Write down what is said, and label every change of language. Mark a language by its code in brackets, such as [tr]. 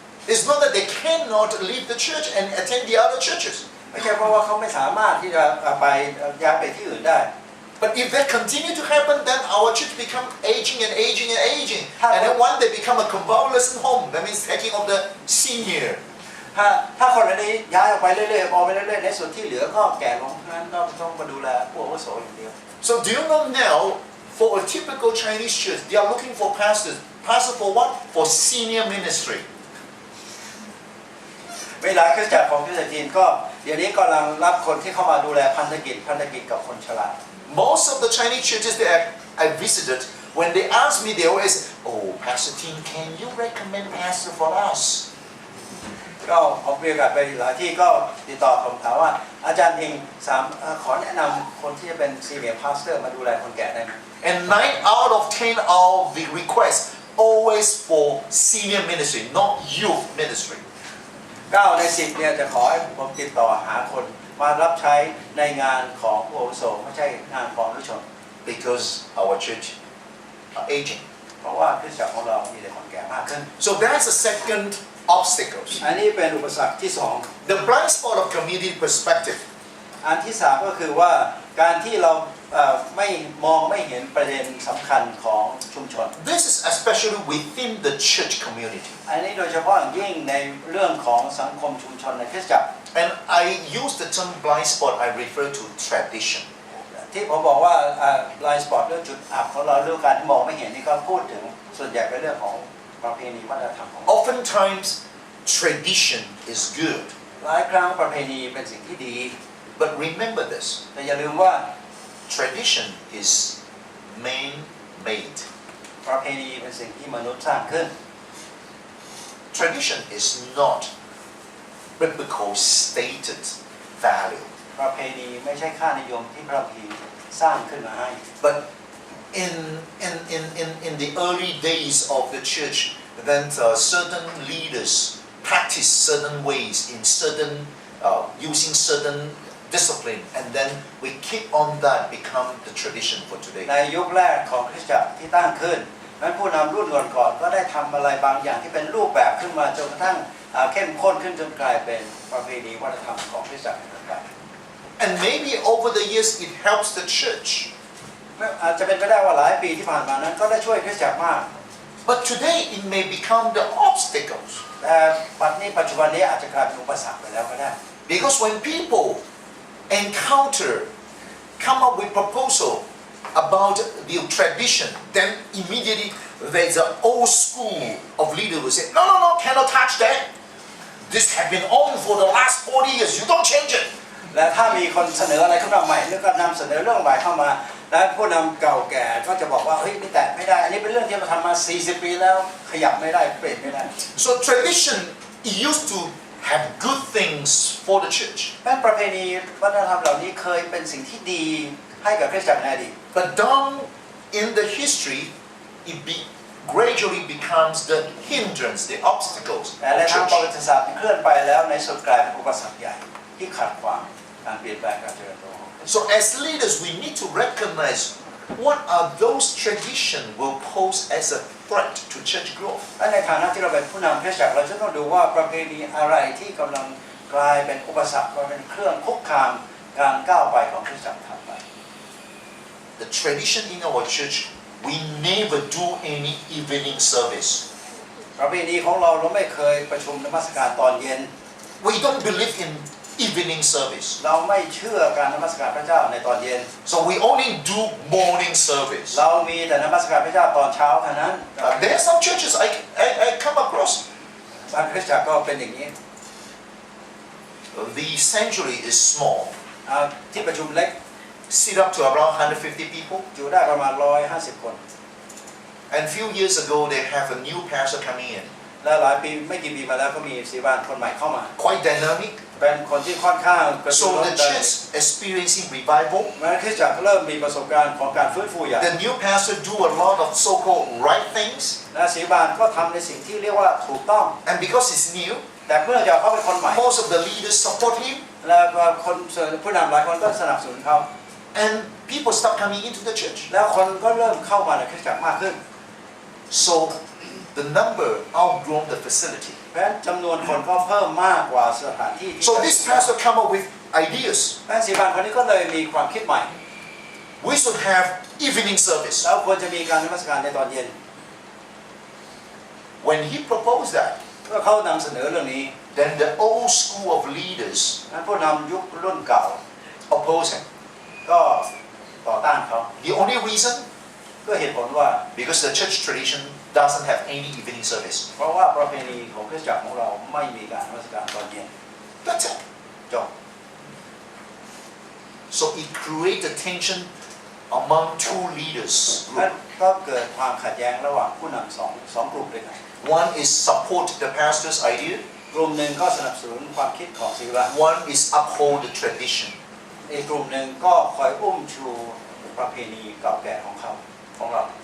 [en] It's not that they cannot leave the church and attend the other churches. [th] ไม่ใช่เพราะว่าเขาไม่สามารถที่จะไปย้ายไปที่อื่นได้ [en] But if that continue to happen, then our church become aging and aging and aging. And then one day become a convalescent home. That means taking of the senior. [th] ถ้าคนอันนี้ย้ายออกไปเรื่อยๆออกไปเรื่อยๆในส่วนที่เหลือก็แก่ลงนั้นต้องมาดูแลผู้อาวุโสอย่างเดียว [en] So do you know now, for a typical Chinese church, they are looking for pastors. Pastor for what? For senior ministry. [th] เวลาคริสตจักรของคริสตจักรจีนก็เดี๋ยวนี้กำลังรับคนที่เข้ามาดูแลพันธกิจกับคนชรา [en] Most of the Chinese churches that I visited, when they ask me, they always say, "Oh, Pastor Ting, can you recommend pastor for us?" [th] ก็ผมมีโอกาสไปหลายที่ก็ติดต่อผมถามว่าอาจารย์ทิงขอแนะนำคนที่จะเป็นซีเนียร์พาสเตอร์มาดูแลคนแก่ได้ไหม [en] And 9 out of 10 of the requests always for senior ministry, not youth ministry. [th] 9 ใน 10เนี่ยจะขอให้ผมติดต่อหาคนมารับใช้ในงานของผู้อาวุโสไม่ใช่งานของผู้ชน [en] Because our church are aging. [th] เพราะว่าคริสตจักรของเรามีแต่คนแก่มากขึ้น [en] So that's the second obstacle. [th] อันนี้เป็นอุปสรรคที่สอง [en] The blind spot of community perspective. [th] อันที่สามก็คือว่าการที่เราไม่เห็นประเด็นสำคัญของชุมชน [en] This is especially within the church community. [th] อันนี้โดยเฉพาะอย่างยิ่งในเรื่องของสังคมชุมชนในคริสตจักร [en] And I use the term blind spot, I refer to tradition. [th] ที่ผมบอกว่า [en] blind spot [th] เรื่องจุดอับของเราเรื่องการที่มองไม่เห็นนี่ก็พูดถึงส่วนใหญ่เป็นเรื่องของประเพณีวัฒนธรรมของเรา [en] Oftentimes, tradition is good. [th] หลายครั้งประเพณีเป็นสิ่งที่ดี [en] But remember this, [th] แต่อย่าลืมว่า [en] tradition is man-made. [th] ประเพณีเป็นสิ่งที่มนุษย์สร้างขึ้น [en] Tradition is not biblical stated value. [th] ประเพณีไม่ใช่ค่านิยมที่พระพีสร้างขึ้นมาให้ [en] But in the early days of the church, then certain leaders practice certain ways in certain using certain discipline, and then we keep on that become the tradition for [th] ใน [en] today. [th] ยุคแรกของคริสตจักรที่ตั้งขึ้นนั้นผู้นำรุ่นก่อนๆก็ได้ทำอะไรบางอย่างที่เป็นรูปแบบขึ้นมาจนกระทั่งเข้มข้นขึ้นจนกลายเป็นประเพณีวัฒนธรรมของคริสตจักรต่าง [en] And maybe over the years it helps the church. [th] ๆอาจจะเป็นไปได้ว่าหลายปีที่ผ่านมานั้นก็ได้ช่วยคริสตจักรมาก [en] But today it may become the obstacles. [th] แต่ปัจจุบันนี้อาจจะกลายเป็นอุปสรรคไปแล้วก็ได้ [en] Because when people come up with proposal about the tradition, then immediately there's an old school of leaders who say, no, cannot touch that. This has been on for the last 40 years. You don't change it. [th] และถ้ามีคนเสนออะไรขึ้นมาใหม่แล้วก็นำเสนอเรื่องใหม่เข้ามาและผู้นำเก่าแก่ก็จะบอกว่าเฮ้ยนี่แตะไม่ได้อันนี้เป็นเรื่องที่เราทำมา40 ปีแล้วขยับไม่ได้เปลี่ยนไม่ได้ [en] So tradition used to have good things for the church. [th] แม้ประเพณีวัฒนธรรมเหล่านี้เคยเป็นสิ่งที่ดีให้กับคริสตจักรในอดีต [en] But down in the history, it gradually becomes the hindrance, the obstacles [th] แต่ใน [en] of [th] ทางประวั [en] church. [th] ติศาสตร์เคลื่อนไปแล้วในสุดกลายเป็นอุปสรรคใหญ่ที่ขัดขวางการเปลี่ยนแปลงการเจริญเติบโต [en] So as leaders, we need to recognize what are those traditions will pose as a threat to church growth. [th] และในฐานะที่เราเป็นผู้นำคริสตจักรเราจะต้องดูว่าประเพณีอะไรที่กำลังกลายเป็นอุปสรรคกลายเป็นเครื่องคุกคามการก้าวไปของคริสตจักรถัดไป [en] The tradition in our church, we never do any evening service. [th] ประเพณีของเราไม่เคยประชุมนมัสการตอนเย็น [en] We don't believe in evening service. [th] เราไม่เชื่อการนมัสการพระเจ้าในตอนเย็น [en] So we only do morning service. [th] เรามีแต่นมัสการพระเจ้าตอนเช้าเท่านั้น [en] There are some churches I come across. [th] บางคริสตจักรก็เป็นอย่างนี้ [en] The sanctuary is small. [th] ที่ประชุมเล็ก [en] Sit up to around 150 people. [th] อยู่ได้ประมาณ150 คน [en] And a few years ago, they have a new pastor coming in. [th] และหลายปีไม่กี่ปีมาแล้วก็มีศิบาลคนใหม่เข้ามา [en] Quite dynamic. [th] เป็นคนที่ค่อนข้างกระตุ้น [en] So the church experiencing revival. [th] แม้คริสตจักรเริ่มมีประสบการณ์ของการฟื้นฟูอย่าง [en] The new pastor do a lot of so-called right things. [th] และศิบาลก็ทำในสิ่งที่เรียกว่าถูกต้อง [en] And because he's new, [th] แต่เมื่อจะเขาเป็นคนใหม่ [en] most of the leaders support him. [th] แล้วก็คนผู้นำหลายคนก็สนับสนุนเขา [en] And people start coming into the church. [th] แล้วคนก็เริ่มเข้ามาในคริสตจักรมากขึ้น [en] So the number outgrown the facility. [th] เพราะฉะนั้นจำนวนคนก็เพิ่มมากกว่าสถานที่ [en] So this pastor come up with ideas. [th] แม่ศิบาลคนนี้ก็เลยมีความคิดใหม่ [en] We should have evening service. [th] แล้วควรจะมีการนมัสการในตอนเย็น [en] When he proposed that, [th] ก็เขานำเสนอเรื่องนี้ [en] then the old school of leaders [th] นั้นผู้นำยุครุ่นเก่า [en] oppose him. [th] ก็ต่อต้านเขา [en] The only reason, [th] ด้วยเหตุผลว่า [en] because the church tradition doesn't have any evening service. [th] เพราะว่าประเพณีของคริสตจักรของเราไม่มีการนมัสการตอนเย็น [en] That's it. [th] จบ [en] So it created tension among two leaders. [th] นั้นก็เกิดความขัดแย้งระหว่างผู้นำสองกลุ่มด้วยกัน [en] One is support the pastor's idea. [th] กลุ่มหนึ่งก็สนับสนุนความคิดของศิลา [en] One is uphold the tradition. [th] อีกกลุ่มหนึ่งก็คอยอุ้มชูประเพณีเก่าแก่ของเขาของเรา